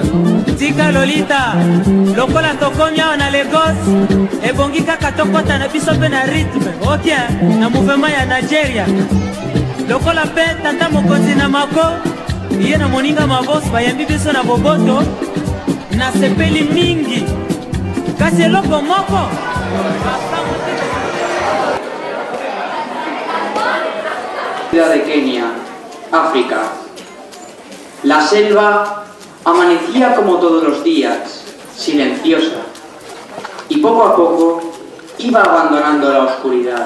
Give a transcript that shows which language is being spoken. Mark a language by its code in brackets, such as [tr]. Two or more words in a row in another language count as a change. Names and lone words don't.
[ln] Tika Lolita, lokola tokomi awa na Lagos, ebongi kaka tokota na biso mpe na rythme, ok, na mouvement ya Nigeria. Lokola mpe tata mokonzi na mako, ye na moninga mabosi bayambi biso na boboto, na sepeli mingi. Kasi eloko moko, [es] Ciudad de Kenia, África. La selva amanecía como todos los días, silenciosa, y poco a poco iba abandonando la oscuridad.